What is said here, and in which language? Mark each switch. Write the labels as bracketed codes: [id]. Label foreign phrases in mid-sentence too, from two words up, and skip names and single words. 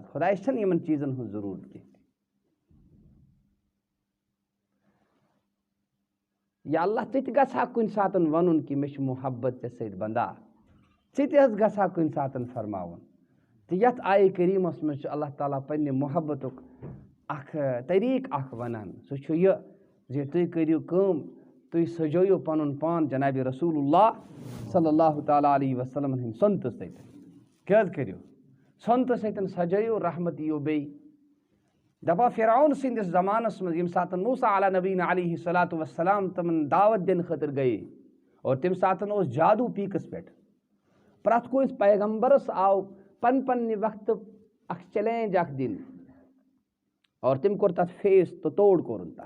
[ks] خۄدایَس چھَنہٕ یِمن چیٖزن ہٕنٛز ضروٗرت کینٛہہ. یا اللہ ژٕ تہِ گژھٕ ہا کُنہِ ساتہٕ وَنُن کہِ مےٚ چھُ محبت ژےٚ سۭتۍ بندا ژٕ تہِ حظ گژھٕ ہا کُنہِ ساتہٕ فرماوُن. تہٕ یَتھ آیہِ کریٖمَس منٛز چھُ اللہ تعالیٰ پنٛنہِ محبتُک اکھ طریٖقہٕ اکھ وَنان. سُہ چھُ یہِ زِ تُہۍ کٔرِو کٲم تُہۍ سجٲیِو پَنُن پان جنابِ رسول اللہ [ar] صلی اللہ تعالیٰ علیہ [ks] وسلمن ہٕنٛدۍ سۄنتہٕ سۭتۍ. کیٛاہ حظ کٔرِو سۄنتہٕ سۭتۍ سجٲیِو رحمت یِیو بیٚیہِ. دَپان فرعون سٕنٛدِس زمانَس منٛز ییٚمہِ ساتہٕ موسیٰ [ar] علیٰ نبیٖنہ علیہ الصلوٰتُ وسلام [ks] تِمن دعوت دِنہٕ خٲطرٕ گٔیے اور تَمہِ ساتہٕ اوس جادوٗ پیٖکَس پٮ۪ٹھ. پرٛٮ۪تھ کٲنٛسہِ پیغمبرس آو پننہِ وقتہٕ اکھ چیلینج اکھ دِنہٕ اور تٔمۍ کوٚر تَتھ فیس تہٕ توڑ کوٚرُن تَتھ.